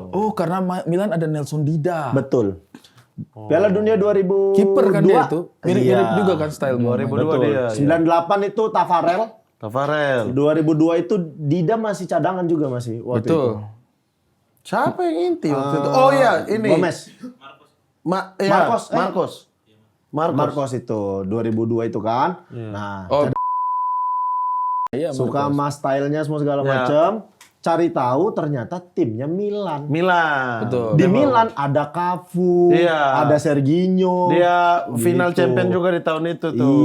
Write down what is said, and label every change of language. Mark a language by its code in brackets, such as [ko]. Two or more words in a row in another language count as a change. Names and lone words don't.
[id] Oh, karena Milan ada Nelson Dida. Betul. Piala Dunia 2002. Kiper kan dia itu. Mirip-mirip Iya. juga kan style 2002 Betul. dia. 98 itu Tafarel. Tafarel. 2002 itu Dida masih cadangan juga masih waktu itu. Betul. Siapa yang inti waktu itu? Oh iya, ini. Gomez. Marcos, Marcos. Marcos itu 2002 itu kan. Nah, Oh, iya, suka Marcos. sama stylenya semua segala Ya. macam. Cari tahu ternyata timnya Milan. Milan. Betul. Di Milan ada Cafu, Iya. ada Serginho. Dia final Gitu. champion juga di tahun itu tuh.